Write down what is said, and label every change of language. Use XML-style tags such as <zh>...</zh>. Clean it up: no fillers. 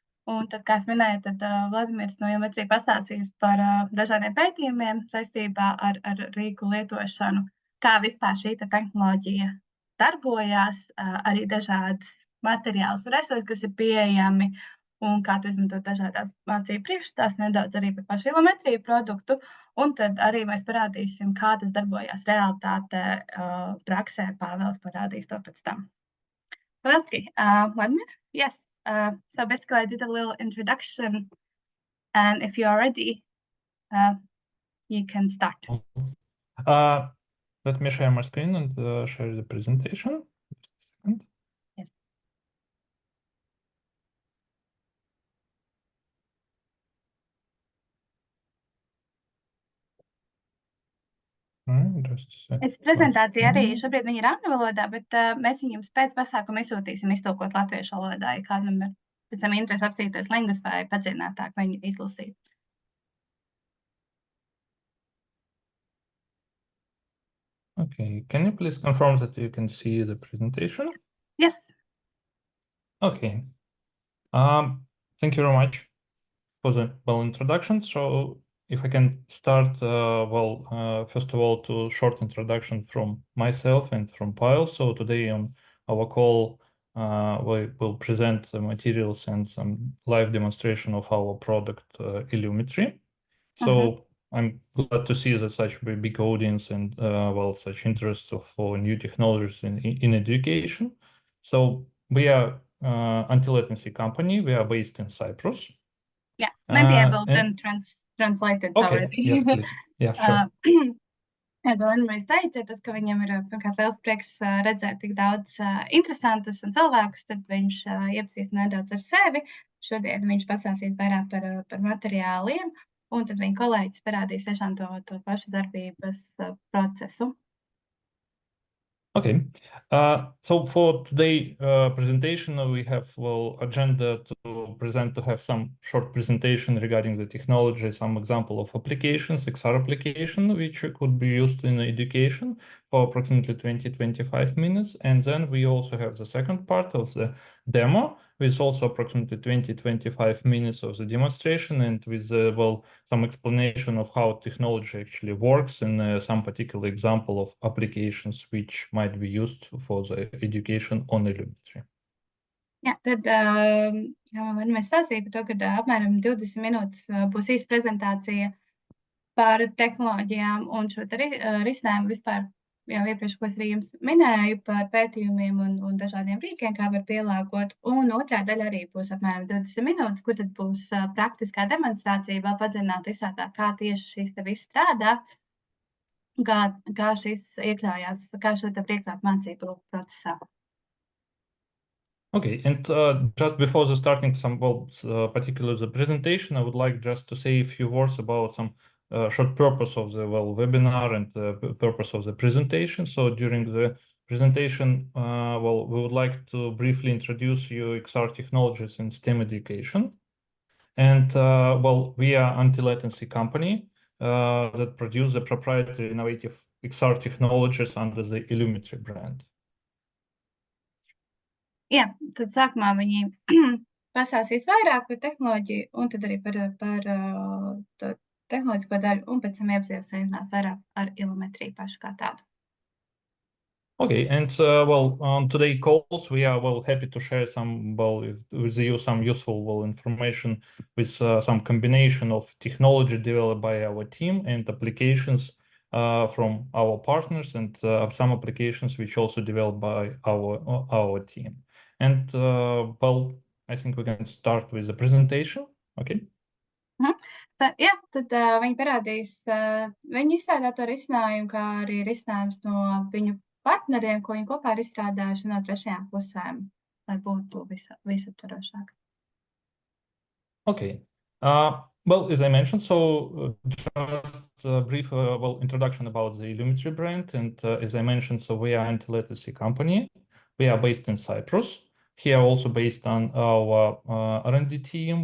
<lv>Un tad, kā es minēju, tad Vladimirs no jums arī pastāstīs par dažādiem pētījumiem saistībā ar rīku lietošanu, kā vispār šī tehnoloģija darbojās, arī dažādas materiālus un resursus, kas ir pieejami, un kā tu izmantot dažādās mācību priekšmetās, nedaudz arī par pašu ilometriju produktu, Un tad arī mēs parādīsim, kā tas darbojās realitātē, praksē. Pāvils parādīs to pēc tam.</lv> <en>Pavelski, Vladimir? Yes. So basically I did a little introduction, and if you are ready, you can start. Let me share my screen and share the presentation. Just a second. Yes. Just a second.</en> <lv>Es prezentāciju arī šobrīd viņi ir angļu valodā, bet mēs viņus pēc pasākuma izsūtīsim iztulkot latviešu valodā, ja kādam ir pēc tam interesi apsīties lengus vai padziļinātāk viņu izlasīt.</lv> <en>Okay, can you please confirm that you can see the presentation? Yes. Okay. Thank you very much for the introduction. So if I can start, first of all, to short introduction from myself and from Pavel. So today on our call, we will present the materials and some live demonstration of our product, Illumetry. So I'm glad to see that such a big audience and such interest for new technologies in education. So we are anti-latency company. We are based in Cyprus. Yeah, maybe I will then translate it already. Yes, please. Yeah, sure.</en> <lv>Jā, Vladimirs teica, tas, ka viņam ir pirmkārt liels prieks redzēt tik daudz interesantus un cilvēkus, tad viņš iepazīstina nedaudz ar sevi. Šodien viņš pastāstīs vairāk par materiāliem, un tad viņa kolēģis parādīs tiešām to pašu darbības procesu.</lv> <en>Okay. So for today presentation, we have agenda to have some short presentation regarding the technology, some example of applications, XR application, which could be used in education for approximately 20-25 minutes. And then we also have the second part of the demo, with also approximately 20-25 minutes of the demonstration and with some explanation of how technology actually works and some particular example of applications which might be used for the education on Illumetry.</en> <lv>Jā, tad mēs stāstīja par to, ka apmēram 20 minūtes būs īsta prezentācija par tehnoloģijām un šo risinājumu vispār. Jau iepriekš, ko es arī jums minēju par pētījumiem un dažādiem rīkiem, kā var pielāgot. Un otrā daļa arī būs apmēram 20 minūtes, kur tad būs praktiskā demonstrācija, vēl padziļinātu izstrādāt, kā tieši šis te viss strādā, kā šis iekļaujās, kā šo te iekļaut mācību procesā.</lv> <en>Okay, and just before starting some particular the presentation, I would like just to say a few words about some short purpose of the webinar and the purpose of the presentation. So during the presentation, we would like to briefly introduce you XR technologies in STEM education. And we are anti-latency company that produce the proprietary innovative XR technologies under the Illumetry brand.</en> <lv>Jā, tad sākumā viņi pastāstīs vairāk par tehnoloģiju un tad arī par to tehnoloģisko daļu, un pēc tam iepazīstinās vairāk ar Illumetriju pašu kā tādu.</lv> <en>Okay, and on today's calls, we are happy to share some with you some useful information with some combination of technology developed by our team and applications from our partners and some applications which also developed by our team. And I think we can start with the presentation. Okay.</en> <lv>Jā, tad viņi parādīs viņu izstrādāto risinājumu, kā arī risinājums no viņu partneriem, ko viņi kopā ir izstrādājuši no trešajām pusēm, lai būtu visaptvarošāk.</lv> <en>Okay. As I mentioned, so just a brief introduction about the Illumetry brand. And as I mentioned, so we are an anti-latency company. We are based in Cyprus. Here also based on our R&D team.</en>